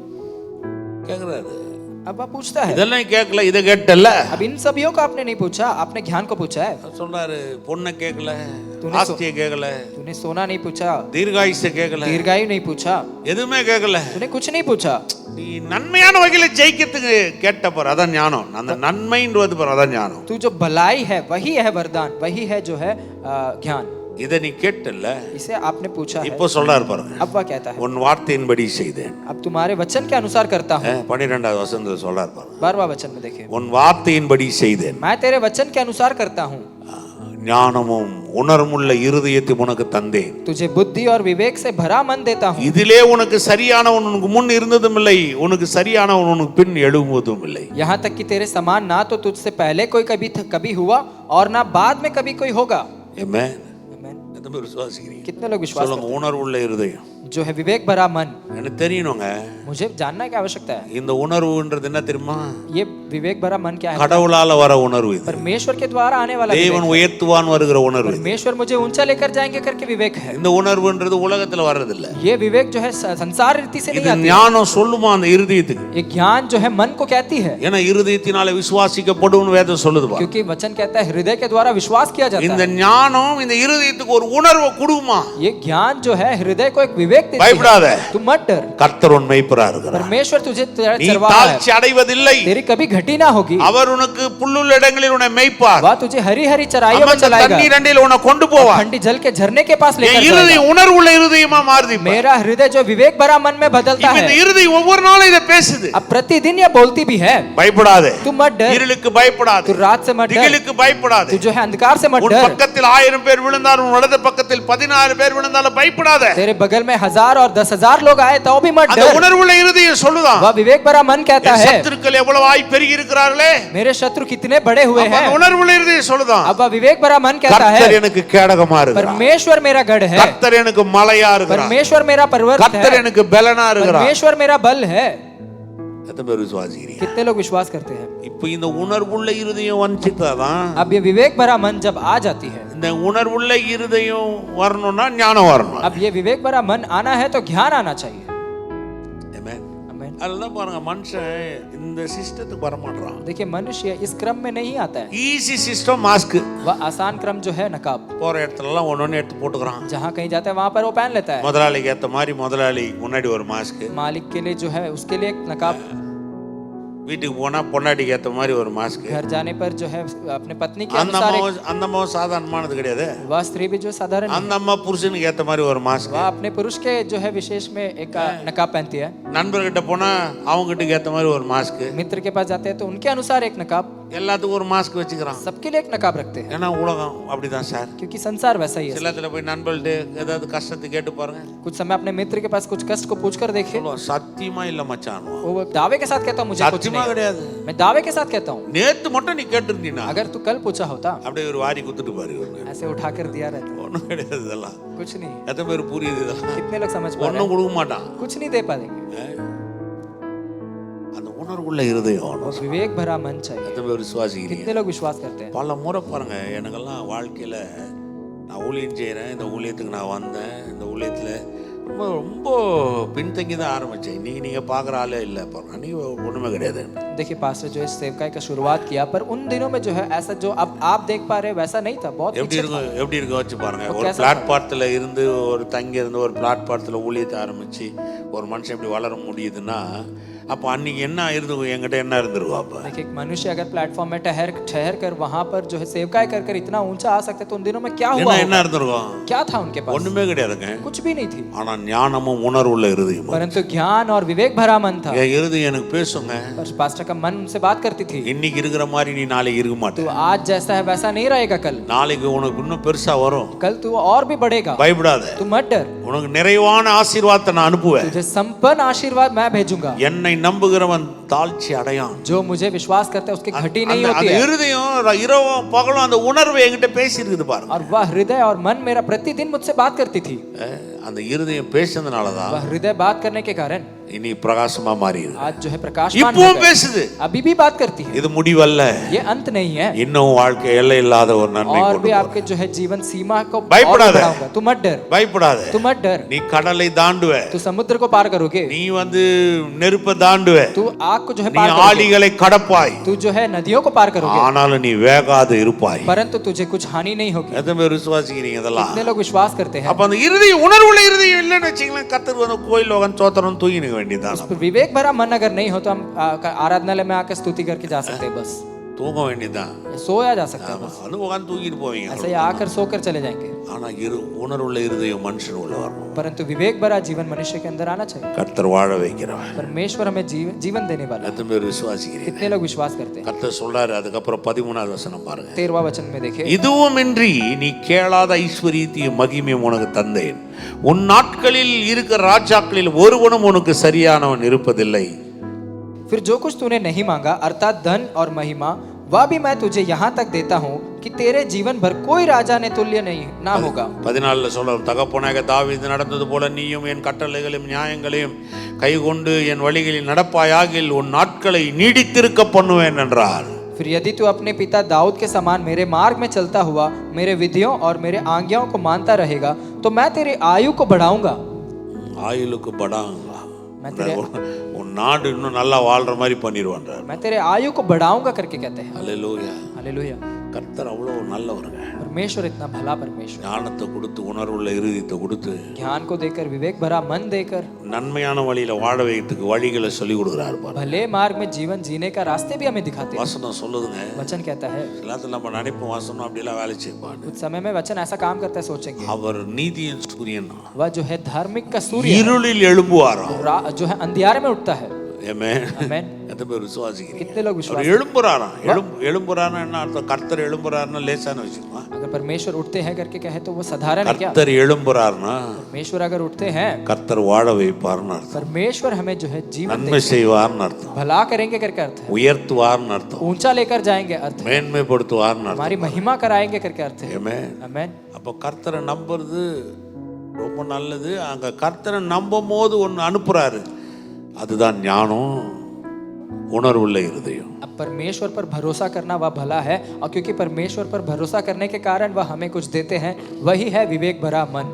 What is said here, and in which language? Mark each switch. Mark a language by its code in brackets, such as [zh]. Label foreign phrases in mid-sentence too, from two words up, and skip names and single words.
[ta] கேக்குறாரு, [hi] अब वह पूछता है, [ta] இதெல்லாம் கேட்கல, இதை கேட்டல. [hi] अब इन सभियों को आपने नहीं पूछा, आपने ज्ञान को पूछा है। [ta] சொல்றாரு, பொண்ணை கேட்கல, [hi] तूने [ta] ஆஸ்தியை கேட்கல, [hi] तूने सोना नहीं पूछा, [ta] தீர்காயுசை கேட்கல, [hi] दीर्घायु नहीं पूछा, [ta] எதுவுமே கேட்கல. [hi] तूने कुछ नहीं पूछा। [ta] நீ நன்மையான வகையில ஜெயிக்கிறதுக்கு கேட்ட பாரு, அதான் ஞானம். அந்த நன்மைன்றது பாரு, அதான் ஞானம். [hi] तू जो भलाई है वही है वरदान, वही है जो है ज्ञान। [ta] இதை நீ கேட்டல, [hi] इसे आपने पूछा है। [ta] இப்போ சொல்றாரு பாருங்க, [hi] अब वह कहता है, [ta] உன் வார்த்தையின்படி செய்தேன். [hi] अब तुम्हारे वचन के अनुसार करता हूँ। [ta] 12வது வசனத்துல சொல்றாரு பாருங்க, [hi] 12वां वचन में देखिए, [ta] உன் வார்த்தையின்படி செய்தேன். [hi] मैं तेरे वचन के अनुसार करता हूँ, [ta] ஞானமும் உணர்வுள்ள இருதயத்தை உனக்கு தந்தேன். [hi] तुझे बुद्धि और विवेक से भरा मन देता हूँ। [ta] இதிலே உனக்கு சரியானவன் உனக்கு முன் இருந்ததும் இல்லை, உனக்கு சரியானவன் உனக்கு பின் எழும்புவதும் இல்லை. [hi] यहाँ तक कि तेरे समान ना तो तुझसे पहले कोई कभी हुआ और ना बाद में कभी कोई होगा। [ta] ஆமென். [hi] आमीन। [ta] எத்தனை பேர் விசுவாசிக்கிறீங்க? [hi] कितने लोग विश्वास [ta] சொல்லுங்க, உணர்வுள்ள இருதயம். [hi] करते हैं? जो है विवेक भरा मन, [ta] எனக்கு தெரியணுங்க, [hi] मुझे जानना की आवश्यकता है। [ta] இந்த உணர்வுன்றது என்ன தெரியுமா? [hi] ये विवेक भरा मन क्या है? [ta] கடவுளால வர உணர்வு இது. [hi] परमेश्वर के द्वारा आने वाला [ta] தேவன் உயர்த்துவான் வருகிற உணர்வு. [hi] परमेश्वर मुझे ऊंचा लेकर जाएंगे करके विवेक है। [ta] இந்த உணர்வுன்றது உலகத்துல வர்றது இல்ல. [hi] ये विवेक जो है संसार रीति से नहीं [ta] இது [hi] आती। [ta] ஞானம் சொல்லுமா அந்த இருதயத்துக்கு. [hi] ये ज्ञान जो है मन को कहती है, [ta] ஏன்னா இருதயத்தினால விசுவாசிக்கப்படும் வேதம் சொல்லுது பாரு. [hi] क्योंकि वचन कहता है हृदय के द्वारा विश्वास किया जाता [ta] இந்த [hi] है। [ta] ஞானம் இந்த இருதயத்துக்கு ஒரு உணர்வை கொடுக்குமா? [hi] ये ज्ञान जो है हृदय को एक विवेक देती [ta] பயப்படாத, [hi] है। तुम मत डर, [ta] கர்த்தர் உன் மேய்ப்பரா இருக்கிறார். [hi] परमेश्वर तुझे [ta] நீ [hi] चरवाहा है, [ta] தாழ்ச்சி அடைவதில்லை. [hi] तेरी कभी घटी ना होगी। [ta] அவர் உனக்கு புல்லுள்ள இடங்களில் உன்னை மேய்ப்பார். [hi] वह तुझे हरी हरी चराइयों में [ta] அமர்ந்த [hi] चलाएगा, [ta] தண்ணீர் அண்டையில் உன்னை கொண்டு போவார். [hi] ठंडी जल के झरने के पास [ta] என் [hi] लेकर [ta] இருதயம் [hi] जाएगा। [ta] உணர்வுள்ள இருதயமா மாறுது. [hi] मेरा हृदय जो विवेक भरा मन में बदलता [ta] இப்ப இந்த [hi] है, [ta] இருதயம் ஒவ்வொரு நாளும் இதை பேசுது. [hi] अब प्रतिदिन यह बोलती भी है। [ta] பயப்படாதே, [hi] तुम मत डर, [ta] இருளுக்கு பயப்படாதே, [hi] तू रात से मत डर, [ta] திகிலுக்கு பயப்படாதே. [hi] तू जो है अंधकार से मत [ta] உன் [hi] डर। [ta] பக்கத்தில் 1000 பேர் விழுந்தாலும் உன் வலது பக்கத்தில் 16 பேர் விழுந்தாலும் பயப்படாதே. [hi] तेरे बगल में 1000 और 10,000 लोग आए तो भी मत [ta] அந்த [hi] डर। [ta] உணர்வுள்ள இருதயம் சொல்லுதான், [hi] वह विवेक भरा मन कहता [ta] என் [hi] है, [ta] சத்துருக்கள் எவ்வளவாய் பெருகி இருக்கிறார்களே. [hi] मेरे शत्रु कितने बड़े हुए [ta] அப்ப [hi] हैं। [ta] அந்த உணர்வுள்ள இருதயம் சொல்லுதான், [hi] अब वह विवेक भरा मन कहता है, [ta] கர்த்தர் எனக்கு கேடகமா இருக்கிறார், [hi] परमेश्वर मेरा गढ़ है, [ta] கர்த்தர் எனக்கு மலையா இருக்கிறார், [hi] परमेश्वर मेरा पर्वत [ta] கர்த்தர் [hi] है, [ta] எனக்கு பலனா இருக்கிறார். [hi] परमेश्वर मेरा बल है। [ta] எத்தனை பேர் விசுவாசிக்கிறீங்க? [hi] कितने लोग विश्वास करते हैं? [ta] இப்போ இந்த உணர்வுள்ள இருதயம் வந்துட்டாதான், [hi] अब ये विवेक भरा मन जब आ जाती है, [ta] இந்த உணர்வுள்ள இருதயம் வரணும்னா ஞானம் வரணும். [hi] अब ये विवेक भरा मन आना है तो ज्ञान आना चाहिए। [ta] Amen. [hi] आमीन। [ta] அதெல்லாம் பாருங்க, மனுஷன் இந்த சிஸ்டத்துக்கு வர மாட்டான். [hi] देखिए मनुष्य इस क्रम में नहीं आता है। [en] easy system mask. [hi] वह आसान क्रम जो है नकाब, [ta] போற இடத்துல எல்லாம் ஒன்னொன்னு எடுத்து போட்டுக்கிறான். [hi] जहाँ कहीं जाता है वहां पर वो पहन लेता है। [ta] முதலாளிக்கு ஏத்த மாதிரி முதலாளி முன்னாடி ஒரு மாஸ்க், [hi] मालिक के लिए जो है उसके लिए एक नकाब, [ta] வீட்டுக்கு போனா பொண்டாட்டிக்கு ஏத்த மாதிரி ஒரு மாஸ்க். [hi] घर जाने पर जो है अपने पत्नी के [ta] அந்த [hi] अनुसार [ta] அந்த அம்மா சாதாரணமானது கிடையாது. [hi] वह स्त्री भी जो साधारण है, [ta] அந்த அம்மா புருஷனுக்கு ஏத்த மாதிரி ஒரு மாஸ்க். [hi] वह अपने पुरुष के जो है विशेष में एक नकाब पहनती है। [ta] நண்பர்கிட்ட போனா அவங்க கிட்ட ஏத்த மாதிரி ஒரு மாஸ்க். [hi] मित्र के पास जाते हैं तो उनके अनुसार एक नकाब, [ta] எல்லாத்துக்கும் ஒரு மாஸ்க் வச்சுக்கிறான். [hi] सबके लिए एक नकाब रखते हैं, [ta] ஏன்னா உலகம் அப்படிதான் சார். [hi] क्योंकि संसार वैसा ही है। [ta] சிலத்துல போய் நண்பர்கள்ட்ட ஏதாவது கஷ்டத்தை கேட்டு பாருங்க, [hi] कुछ समय अपने मित्र के पास कुछ कष्ट को पूछ कर देखिए, [ta] சொல்லுவான், சத்தியமா இல்ல மச்சான். [hi] वो दावे के साथ कहता हूँ मुझे कुछ [ta] சத்தியமா [hi] नहीं, [ta] கிடையாது. [hi] मैं दावे के साथ कहता हूँ। [ta] நேத்து மட்டும் நீ கேட்டிருந்தீனா [hi] अगर तू कल पूछा होता, [ta] அப்படியே ஒரு வாரி குத்துட்டு பாரு, [hi] ऐसे उठा कर दिया रहता, [ta] ஒண்ணும் கிடையாது. இதெல்லாம் [hi] कुछ नहीं। [ta] எத்தனை பேர் புரியுது? இதெல்லாம் [hi] कितने लोग समझ पा रहे [ta] ஒன்னும் [hi] हैं? [ta] கொடுக்க மாட்டான். [hi] कुछ नहीं दे पाएंगे। [ta] அந்த உணர்வுள்ள இருதயம் [hi] उस विवेक भरा मन चाहिए। [ta] எத்தனை பேர் விசுவாசிக்கிறீங்க? [hi] कितने लोग विश्वास करते हैं? [ta] பல முறை பாருங்க, எனக்கெல்லாம் வாழ்க்கையில நான் ஊழியம் செய்கிறேன், இந்த ஊழியத்துக்கு நான் வந்தேன், இந்த ஊழியத்தில் ரொம்ப ரொம்ப பின்தங்கி தான் ஆரம்பித்தேன். இன்னைக்கு நீங்கள் பார்க்குற ஆளே இல்லை, பாருங்க அன்றைக்கி ஒன்றுமே கிடையாது. [hi] देखिए पास्टर जो इस सेवकाई का शुरुआत किया, पर उन दिनों में जो है ऐसा जो अब आप देख पा रहे हैं वैसा नहीं था, बहुत [ta] எப்படி [hi] पीछे था। [ta] இருக்கும் எப்படி இருக்க வச்சு பாருங்க. [hi] तो [ta] ஒரு [hi] कैसा [ta] பிளாட்பாரத்தில் இருந்து ஒரு தங்கி இருந்து ஒரு பிளாட்பாரத்தில் ஊழியத்தை ஆரம்பித்து ஒரு மனுஷன் எப்படி வளர முடியுதுன்னா, அப்போ அன்னைக்கு என்ன ஆயிருக்கும், என்கிட்ட என்ன இருந்திருக்கும் அப்போ? [hi] देखिए, एक मनुष्य अगर प्लेटफॉर्म में ठहर कर वहां पर जो है सेवकाई कर कर इतना ऊंचा आ सकते तो उन दिनों में क्या हुआ [ta] என்ன [hi] होगा? [ta] இருந்திருக்கும்? [hi] क्या था उनके पास? [ta] ஒண்ணுமே கிடையாதுங்க. [hi] कुछ भी नहीं थी, [ta] ஆனா ஞானமும் உணர்வுள்ள இருதயம். [hi] परंतु ज्ञान और विवेक भरा मन था। [ta] என் இருதயம் எனக்கு பேசுங்க. [hi] पर पास्टर का मन उनसे बात करती थी, [ta] இன்னைக்கு இருக்கிற மாதிரி நீ நாளைக்கு இருக்க மாட்ட. [hi] तू आज जैसा है वैसा नहीं रहेगा कल, [ta] நாளைக்கு உனக்கு இன்னும் பெருசா வரும். [hi] कल तू और भी बढ़ेगा, [ta] பயப்படாத. [hi] तू मत डर, [ta] உனக்கு நிறைவான ஆசீர்வாதத்தை நான் அனுப்புவேன். [hi] तुझे संपन्न आशीर्वाद मैं भेजूंगा। [ta] என்னை நம்புகிறவன் தாழ்ச்சி அடையான். [hi] जो मुझे विश्वास करता है उसकी घटी नहीं होती [ta] அந்த [hi] है। [ta] இருதயம் இரவும் பகலும் அந்த உணர்வு என்கிட்ட பேசி இருக்குது பாருங்க. [hi] और वह हृदय और मन मेरा प्रतिदिन मुझसे बात करती थी। [ta] அந்த இருதயம் பேசுனதுனாலதான் [hi] वह हृदय बात करने के कारण [ta] இனி பிரகாசமா மாறிடுது. [hi] आज जो है प्रकाशमान हो [ta] இப்பவும் [hi] गया। [ta] பேசுது. [hi] अभी भी बात करती है। [ta] இது முடிவல்ல. [hi] ये अंत नहीं है, [ta] இன்னும் வாழ்க்கை எல்லை இல்லாத ஒரு நன்மை [hi] और [ta] கொண்டு [hi] भी [ta] வரும். [hi] आपके जो है जीवन सीमा को और [ta] பயப்படாத. [hi] बढ़ाऊंगा। तू मत डर, [ta] பயப்படாத. [hi] तू मत डर, [ta] நீ கடலை தாண்டுவ. [hi] तू समुद्र को पार करोगे, [ta] நீ வந்து நெருப்ப தாண்டுவ. [hi] तू आग को जो है [ta] நீ [hi] पार करोगे, [ta] ஆழிகளை கடப்பாய். [hi] तू जो है नदियों को पार करोगे, [ta] ஆனாலும் நீ வேகாது இருப்பாய். [hi] परंतु तुझे कुछ हानि नहीं होगी। [ta] எத்தனை பேர் விசுவாசிக்கிறீங்க இதெல்லாம்? [hi] कितने लोग विश्वास करते हैं? [ta] அப்ப அந்த இருதயம் உணர்வுள்ள இருதயம் இல்லைன்னு வச்சுங்களேன், கர்த்தர் வந்து கோயில் உட்கார்ந்து சோத்திரம் தூங்கிக்க வேண்டியதுதான். [hi] उस पर विवेक भरा मन अगर नहीं हो तो हम आराधनालय में आकर स्तुति करके जा सकते हैं, बस [ta] தூங்க வேண்டியதுதான். [hi] सोया जा सकता है, [ta] ஆமா, [hi] बस [ta] அது உட்கார்ந்து தூங்கிட்டு போவீங்க. [hi] ऐसे ही आकर सोकर चले जाएंगे। [ta] ஆனா உணர்வுள்ள இருதயம் மனுஷன் உள்ள வரணும். [hi] परंतु विवेक भरा जीवन मनुष्य के अंदर आना चाहिए। [ta] கர்த்தர் வாழ வைக்கிறவன். [hi] परमेश्वर हमें जीवन देने वाला है। [ta] எத்தனை பேர் விசுவாசிக்கிறீங்க? [hi] कितने लोग विश्वास करते हैं? [ta] கர்த்தர் சொல்றாரு, அதுக்கப்புறம் 13வது வசனம் பாருங்க. [hi] 13वां वचन में देखिए, [ta] இதுவுமின்றி நீ கேளாத ஐஸ்வரியத்தையும் மகிமையும் உனக்கு தந்தேன். உன் நாட்களில் இருக்கிற ராஜாக்களில் ஒருவனும் உனக்கு சரியானவன் இருப்பதில்லை. [hi] फिर जो कुछ तूने नहीं मांगा अर्थात धन और महिमा, वह भी मैं तुझे यहाँ तक देता हूँ कि तेरे जीवन भर कोई राजा ने तुल्य नहीं ना होगा। [ta] 14 சொல்றார், தகப்பனாக தாவீது நடந்தது போல நீயும் என் கட்டளைகளையும் நியாயங்களையும் கைக்கொண்டு என் வழிகளில் நடப்பாயாகில் உன் நாட்களை நீடித்திருக்க பண்ணுவேன் என்றார். [hi] फिर यदि तू अपने पिता दाऊद के समान मेरे मार्ग में चलता हुआ मेरे विधियों और मेरे आज्ञाओं को मानता रहेगा तो मैं तेरी आयु को बढ़ाऊंगा। [ta] ஆயுளுக்கு படாங்க. [hi] मैं तेरे [ta] உன் நாடு இன்னும் நல்லா வாழ்ற மாதிரி பண்ணிடுவான்றார். [hi] मैं तेरे आयु को बढ़ाऊंगा करके कहते हैं। [ta] அல்லேலூயா. [hi] हालेलुया। [ta] கர்த்தர் அவ்வளவு நல்லவருங்க. [hi] परमेश्वर इतना भला परमेश्वर, [ta] ஞானத்தை கொடுத்து உணர்வுள்ள இருதயத்தை கொடுத்து [hi] ज्ञान को देकर विवेक भरा मन देकर [ta] நன்மையான வழியில வாழ வைக்கிறதுக்கு வழிகளை சொல்லி கொடுக்குறாரு பாரு. [hi] भले मार्ग में जीवन जीने का रास्ते भी हमें दिखाते हैं। [ta] வசனம் சொல்லுதுங்க. [hi] वचन कहता है, [ta] எல்லாத்தையும் நம்ம நினைப்போம் வசனம் அப்படிலாம் வேலை செய்வான். [hi] कुछ समय में वचन ऐसा काम करता है, सोचेंगे [ta] அவர் நீதியின் சூரியன். [hi] वह जो है धार्मिक का सूर्य [ta] இருளில் எழும்புவாராம். [hi] जो है अंधियारे में उठता है। [ta] ஆமென். [hi] आमेन। [ta] எத்தனை பேர் விசுவாசிக்கிறீங்க? [hi] कितने लोग विश्वास [ta] அவர் எழும்புறாராம். எழும்புறாருன்னா என்ன அர்த்தம்? கர்த்தர் எழும்புறாருன்னா லேசான விஷயமா? [hi] अगर परमेश्वर उठते हैं करके कहे तो वो साधारण है क्या? [ta] கர்த்தர் எழும்புறாருன்னா [hi] परमेश्वर अगर उठते हैं, [ta] கர்த்தர் வாழ வைப்பார்னு அர்த்தம். [hi] परमेश्वर हमें जो है जीवन [ta] நன்மை செய்வார்னு அர்த்தம். [hi] भला करेंगे करके अर्थ है। [ta] உயர்த்துவார்னு அர்த்தம். [hi] ऊंचा लेकर जाएंगे अर्थ है। [ta] மேன்மைப்படுத்துவார்னு அர்த்தம். [hi] हमारी महिमा कराएंगे करके अर्थ है। [ta] ஆமென். [hi] आमेन। [ta] அப்போ கர்த்தரை நம்புறது ரொம்ப நல்லது. அங்க கர்த்தரை நம்பும் போது ஒன்று அனுப்புறாரு, அதுதான் ஞானம், உணர்வுள்ள இருதயம். [hi] अब परमेश्वर पर भरोसा करना वह भला है, और क्योंकि परमेश्वर पर भरोसा करने के कारण वह हमें कुछ देते हैं, वही है विवेक भरा मन।